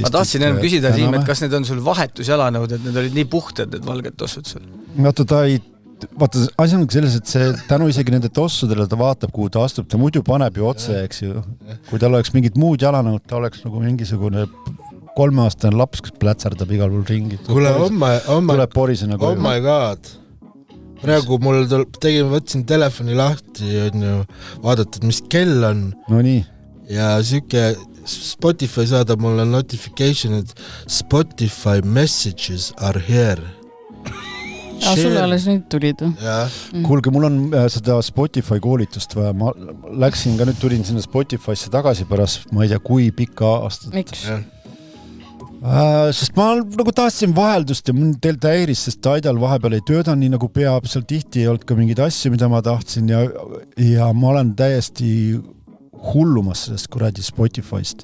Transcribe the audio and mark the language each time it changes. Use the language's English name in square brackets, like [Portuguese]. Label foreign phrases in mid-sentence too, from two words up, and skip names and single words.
[Estonian] ma tahtsin enam küsida, Siim, et kas need on sul vahetusjalanõud, et need olid nii puhtad, need valged tossud sul? Vaata, asi on selles, et see tänu isegi nende tossudele ta vaatab, kuhu ta astub, ta muidu paneb ju otse, eks ju. Kui tal oleks mingid muud jalanõud, ta oleks nagu mingisugune 3-aastane laps, kes plätsardab igal pool ringi. Kuule, tuleb porisena koju. [English] Oh my god. [Estonian] Praegu mul võtsin telefoni lahti, vaadatud, mis kell on. No nii. Ja siuke Spotify saadab mulle notification, et [English] Spotify messages are here. [Estonian] Sulle alles nüüd tulid. Kuulge, mul on seda Spotify koolitust vaja. Ma läksin ka nüüd, tulin sinna Spotify'sse tagasi pärast, ma ei tea, kui pika aastat. Miks? Sest ma nagu tahtsin vaheldust ja mul teil häiris, sest Tidal vahepeal ei tööda nii nagu peab, seal tihti ei olnud ka mingeid asju, mida ma tahtsin ja ma olen täiesti hullumas sellest kuradi Spotify'st.